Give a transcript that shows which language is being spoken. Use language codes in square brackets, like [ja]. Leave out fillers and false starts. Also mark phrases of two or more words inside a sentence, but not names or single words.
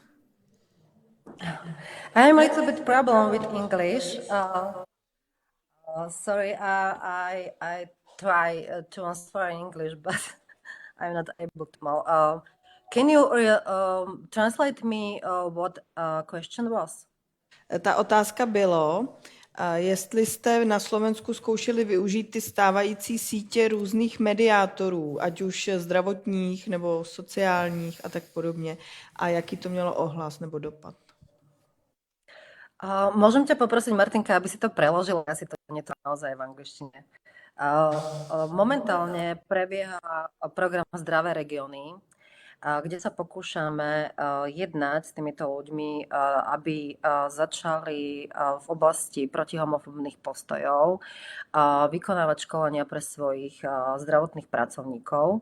[en] I'm a little bit problem with English. Sorry, I try to answer in English, but I'm not able to more. Can you translate me what question was? [cs] Ta otázka bylo, jestli jste na Slovensku zkoušeli využít ty stávající sítě různých mediátorů, ať už zdravotních nebo sociálních a tak podobně, a jaký to mělo ohlas nebo dopad. [sk] Môžem ťa poprosiť, Martinka, aby si to preložila, ja si to niečo naozaj v angličtine. Momentálne prebieha program Zdravé regióny, kde sa pokúšame jednať s týmito ľuďmi, aby začali v oblasti protihomofóbnych postojov vykonávať školenia pre svojich zdravotných pracovníkov.